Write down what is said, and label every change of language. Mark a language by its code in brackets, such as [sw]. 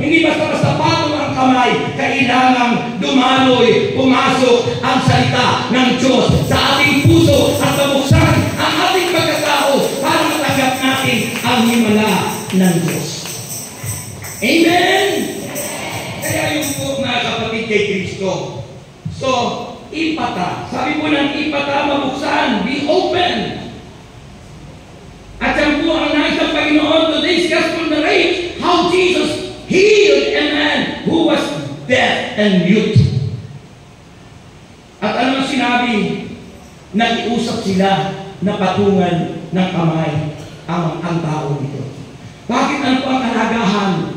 [tl] Hindi basta-basta patong ang kamay. Kailangang dumaloy, pumasok ang salita ng Diyos sa ating puso at mabuksan ang ating pagkatao para matanggap natin ang himala ng Diyos. Amen? Kaya yung po mga kapatid kay Kristo. So, ipata. Sabi po ng ipata, mabuksan. [en] Be open. [tl] At yan po ang nais ng Panginoon [en] today's gospel narrates how Jesus healed a man who was deaf and mute. [tl] At ano sinabi? Nakiusap sila na patungan ng kamay ang tao dito. Bakit ano po ang kalagahan?